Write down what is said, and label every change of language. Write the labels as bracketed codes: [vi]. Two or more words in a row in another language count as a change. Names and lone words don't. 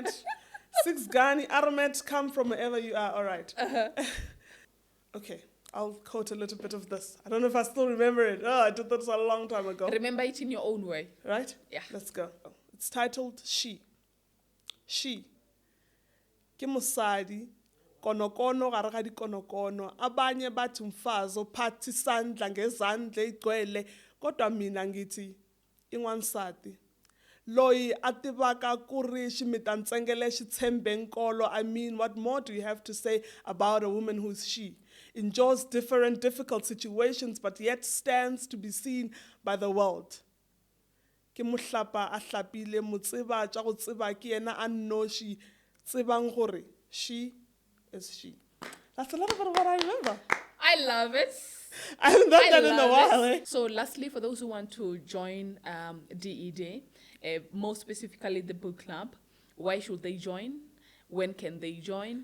[en] 6 Ghani aromats come from wherever you are. All right. Okay. I'll quote a little bit of this. I don't know if I still remember it. Oh, I did this a long time ago. Remember it in your own way. Right? Yeah. Let's go. It's titled She. She. [nso] Ke mosadi konokono gare ga dikonokono [zu] abanye bathi mfazi ophatha isandla ngezandla igcwele kodwa mina ngithi [ts] inwansati loyi ativaka kurishi mitantsengele xitshembe nkolo. [en] I mean, what more do you have to say about a woman who's she? Endures different difficult situations but yet stands to be seen by the world. [nso] Ke mohlapa a hlapile motseba tša go tseba ke yena a nnoši tsebang gore [en] she is she. That's a little bit of what I remember. I love it. I haven't done that in a while. Eh? So lastly, for those who want to join DED, more specifically the book club, why should they join? When can they join?